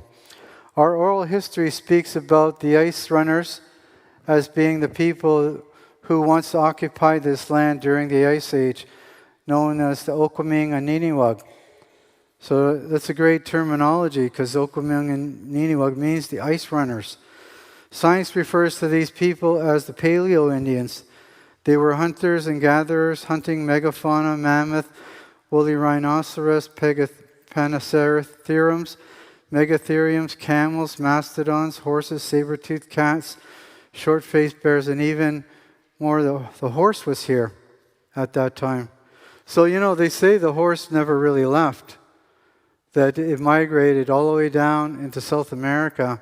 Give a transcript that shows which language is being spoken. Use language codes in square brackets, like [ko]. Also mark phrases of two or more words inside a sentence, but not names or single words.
[en] Our oral history speaks about the ice runners as being the people who once occupied this land during the Ice Age, known as the Okwaming and Niniwag. So that's a great terminology, because Okwaming and Niniwag means the ice runners. Science refers to these people as the Paleo Indians. They were hunters and gatherers, hunting megafauna, mammoth, woolly rhinoceros, Panocerotheriums, megatheriums, camels, mastodons, horses, saber-toothed cats, short-faced bears, and even more, the horse was here at that time. So, they say the horse never really left, that it migrated all the way down into South America.